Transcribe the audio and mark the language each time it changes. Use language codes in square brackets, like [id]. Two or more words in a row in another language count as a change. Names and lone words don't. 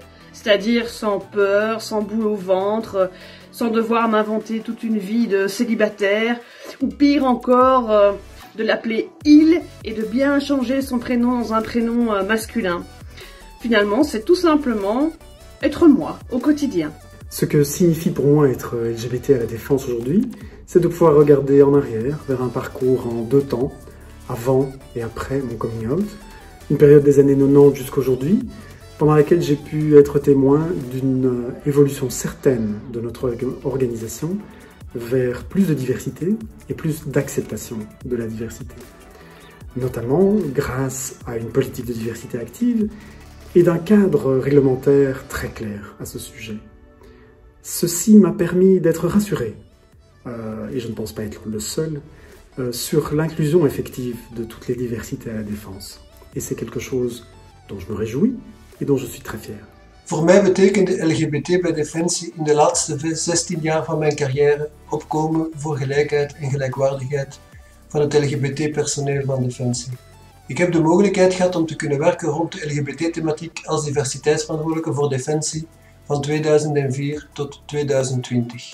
[fr] C'est-à-dire sans peur, sans boule au ventre, sans devoir m'inventer toute une vie de célibataire, ou pire encore, de l'appeler « il » et de bien changer son prénom dans un prénom masculin. Finalement, c'est tout simplement être moi, au quotidien. Ce que signifie pour moi être LGBT à la défense aujourd'hui, c'est de pouvoir regarder en arrière vers un parcours en 2 temps, avant et après mon [en] coming out, [fr] une période des années 90 jusqu'à aujourd'hui, pendant laquelle j'ai pu être témoin d'une évolution certaine de notre organisation vers plus de diversité et plus d'acceptation de la diversité. Notamment grâce à une politique de diversité active et d'un cadre réglementaire très clair à ce sujet. Ceci m'a permis d'être rassuré, et je ne pense pas être le seul, sur l'inclusion effective de toutes les diversités à la défense. Et c'est quelque chose dont je me réjouis et dont je suis très fier. [nl] Voor mij betekende LGBT bij Defensie in de laatste 16 jaar van mijn carrière opkomen voor gelijkheid en gelijkwaardigheid van het LGBT-personeel van Defensie. Ik heb de mogelijkheid gehad om te kunnen werken rond de LGBT-thematiek als diversiteitsverantwoordelijke voor Defensie van 2004 tot 2020.